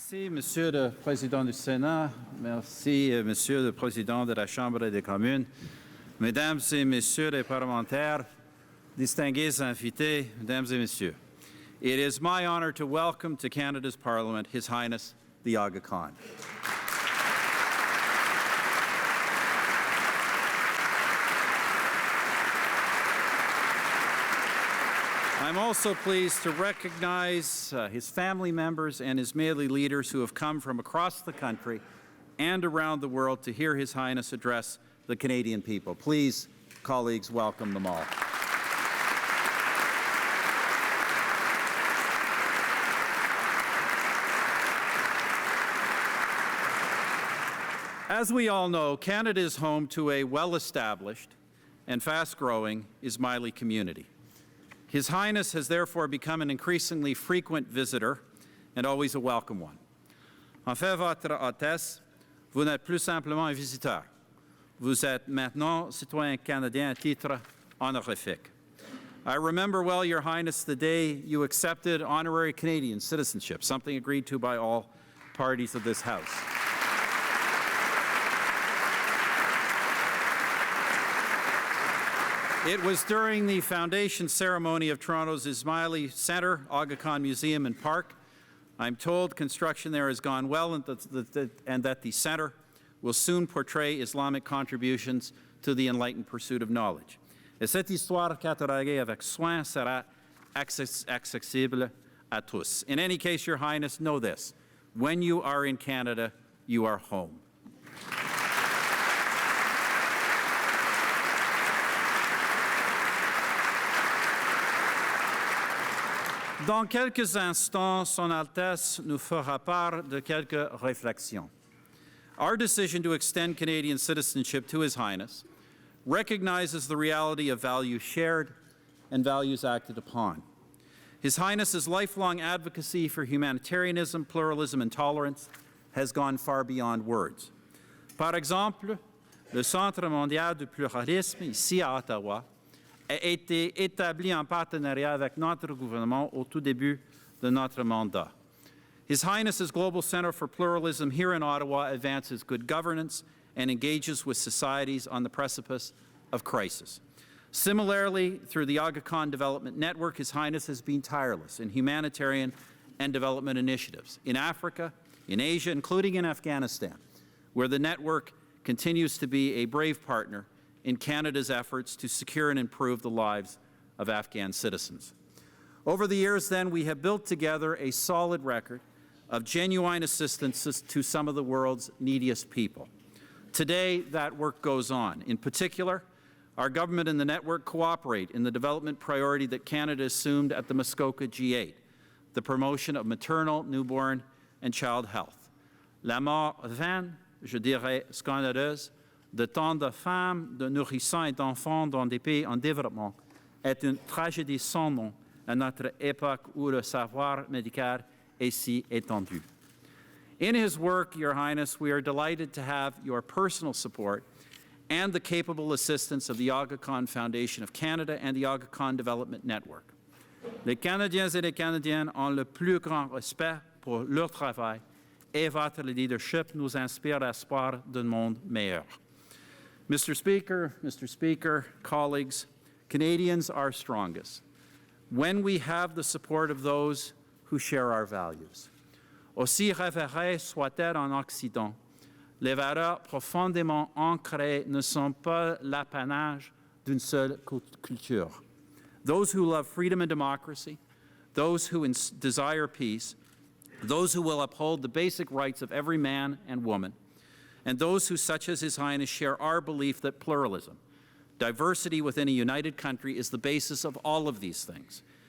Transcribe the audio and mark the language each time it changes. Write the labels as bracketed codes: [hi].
[fr] Monsieur le Président du Sénat, merci, Monsieur le Président de la Chambre des communes, Mesdames et Messieurs les parlementaires, distingués invités, Mesdames et Messieurs. [en] It is my honor to welcome to Canada's Parliament His Highness the Aga Khan. I'm also pleased to recognize his family members and Ismaili leaders who have come from across the country and around the world to hear His Highness address the Canadian people. Please, colleagues, welcome them all. As we all know, Canada is home to a well-established and fast-growing Ismaili community. His Highness has therefore become an increasingly frequent visitor and always a welcome one. [fr] En fait, Votre Altesse, vous n'êtes plus simplement un visiteur. Vous êtes maintenant citoyen canadien à titre honorifique. [en] I remember well, Your Highness, the day you accepted honorary Canadian citizenship, something agreed to by all parties of this House. It was during the foundation ceremony of Toronto's Ismaili Centre, Aga Khan Museum and Park. I'm told construction there has gone well and that the centre will soon portray Islamic contributions to the enlightened pursuit of knowledge. [fr] Et cette histoire cataloguée avec soin sera accessible à tous. [en] In any case, Your Highness, know this: when you are in Canada, you are home. [fr] Dans quelques instants, Son Altesse nous fera part de quelques réflexions. [en] Our decision to extend Canadian citizenship to His Highness recognizes the reality of values shared and values acted upon. His Highness's lifelong advocacy for humanitarianism, pluralism, and tolerance has gone far beyond words. [fr] Par exemple, le Centre mondial du pluralisme, ici à Ottawa, a été établi en partenariat avec notre gouvernement au tout début de notre mandat. [en] His Highness's Global Centre for Pluralism here in Ottawa advances good governance and engages with societies on the precipice of crisis. Similarly, through the Aga Khan Development Network, His Highness has been tireless in humanitarian and development initiatives in Africa, in Asia, including in Afghanistan, where the network continues to be a brave partner in Canada's efforts to secure and improve the lives of Afghan citizens. Over the years, then, we have built together a solid record of genuine assistance to some of the world's neediest people. Today, that work goes on. In particular, our government and the network cooperate in the development priority that Canada assumed at the Muskoka G8, the promotion of maternal, newborn, and child health. [fr] La mort vaine, je dirais scandaleuse, de tant de femmes, de nourrissons et d'enfants dans des pays en développement est une tragédie sans nom à notre époque où le savoir médical est si étendu. [en] In his work, Your Highness, we are delighted to have your personal support and the capable assistance of the Aga Khan Foundation of Canada and the Aga Khan Development Network. [fr] Les Canadiens et les Canadiennes ont le plus grand respect pour leur travail et votre leadership nous inspire l'espoir d'un monde meilleur. [en] Mr. Speaker, colleagues, Canadians are strongest when we have the support of those who share our values. [fr] Aussi révérées soient-elles en Occident, les valeurs profondément ancrées ne sont pas l'apanage d'une seule culture. [en] Those who love freedom and democracy, those who desire peace, those who will uphold the basic rights of every man and woman, and those who, such as His Highness, share our belief that pluralism, diversity within a united country, is the basis of all of these things.